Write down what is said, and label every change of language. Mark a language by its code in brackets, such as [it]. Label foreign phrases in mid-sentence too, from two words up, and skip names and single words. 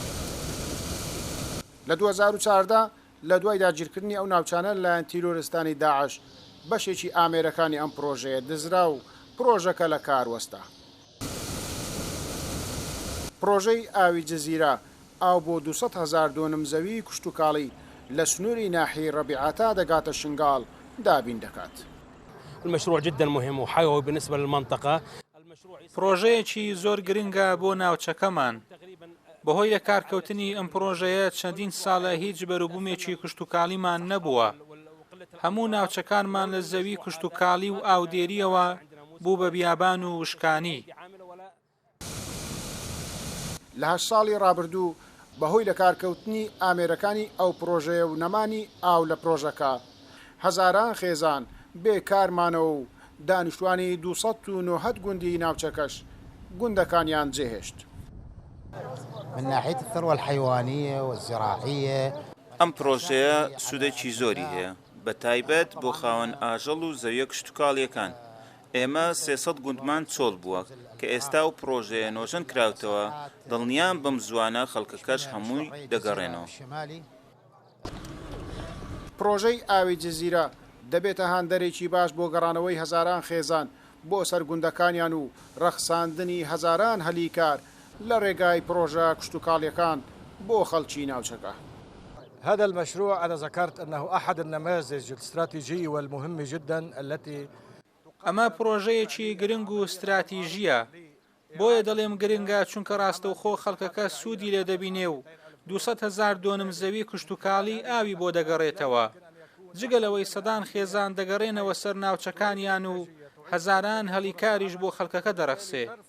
[ckb] لە 2014 لە دوای داگیرکردنی ئەو ناوچانە لەلایەن تیرۆریستانی داعش بەشێکی ئامێرەکانی ئەم پرۆژەیە دزرا و پرۆژەکە لە کار وەستا. پرۆژەی ئاوی جەزیرە ئاو بۆ 200,000 دۆنم زەوی کشتتوکاڵی لە سنووری ناحیەی ڕەبیعەتا دەگاتە شنگاڵ دابین دەکات. [ar] المشروع جدا مهم وحيوي بالنسبة للمنطقة. [ckb] پرۆژەیەکی زۆر گرنگە بۆ ناوچەکەمان. بەهۆی لەکارکەوتنی ئەم پرۆژەیە چەندین ساڵە هیچ بەروبوومێکی کشتتوکاڵیمان نەبووە. هەموو ناوچەکانمان لە زەوی کشتتوکاڵی و ئاودێریەوە بوو بە بیابان و وشکانی. لە 8 ساڵی ڕابردوو بەهۆی لەکارکەوتنی ئامێرەکانی ئەو پرۆژەیە و نەمانی ئاو لە پرۆژەکە هەزاران خێزان بێکارمانەوە و دانیشتوانی 290 گوندی ناوچەکەش گوندەکانیان جێهێشت. [ar] من ناحية الثروة الحيوانية والزراعية [ckb] ئەم پرۆژەیە سوودێکی زۆری هەیە بە تایبەت بۆ خاوەن ئاژەڵ و زەویە کشتتوکاڵیەکان. ئێمە 300 گوندمان چۆڵ بووە کە ئێستا و پرۆژەیە نۆژەن کراوتەوە دڵنیان بەم زوانە خەڵکەکەش هەمووی دەگەڕێنەوە. پرۆژەی ئاوی جەزیرە دەبێتە هاندەرێکی باش بۆ گەڕانەوەی هەزاران خێزان بۆ سەرگوندەکانیان و ڕەخساندنی هەزاران هەلیکار لە ڕێگای پرۆژە کشتتوکاڵیەکان بۆ خەڵکی ناوچەکە. [ar] هذا المشروع أنا ذكرت أنه أحد النماذج الاستراتيجية والمهمة جدا التي [ckb] ئەمە پرۆژەیەکی گرنگ و استراتیژیە. بۆیە دەڵێم گرنگە چونکە ڕاستەوخۆ خەڵکەکە سوودی لێ دەبینێ و 200,000 دۆنم زەوی کشتتوکاڵی ئاوی بۆ دەگەڕێتەوە. جگەلەوەی سەدان خێزان دەگەڕێنەوە سەر ناوچەکانیان و هەزاران هەلیکاریش بۆ خەڵکەکە دەرەخسێ.